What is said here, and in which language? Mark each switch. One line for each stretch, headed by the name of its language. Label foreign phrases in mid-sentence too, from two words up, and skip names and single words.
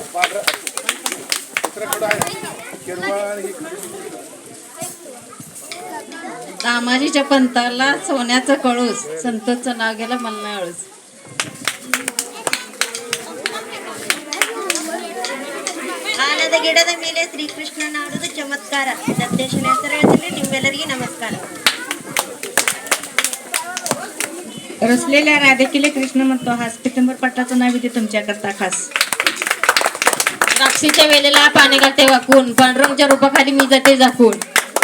Marathi: दामाजीच्या पंताला सोन्याचं कळूस, संतोषचं नाव गेलं मला अळूस.
Kannada: ಆನದ ಗಿಡದ ಮೇಲೆ ಶ್ರೀಕೃಷ್ಣ ನಾಡುವುದು ಚಮತ್ಕಾರ, ದತ್ತೇಶನ ಹೆಸರಲ್ಲಿ ನಿಮ್ಮೆಲ್ಲರಿಗೆ ನಮಸ್ಕಾರ.
Marathi: रसलेल्या राधेकीले कृष्ण म्हणतो हास, पितंबर पट्टाचं नाव इथे तुमच्याकरता खास. द्राक्षीच्या वेळेला पाणी घालते वाकून, पांडुरंगच्या रूपाखाली मी जाते झाकून.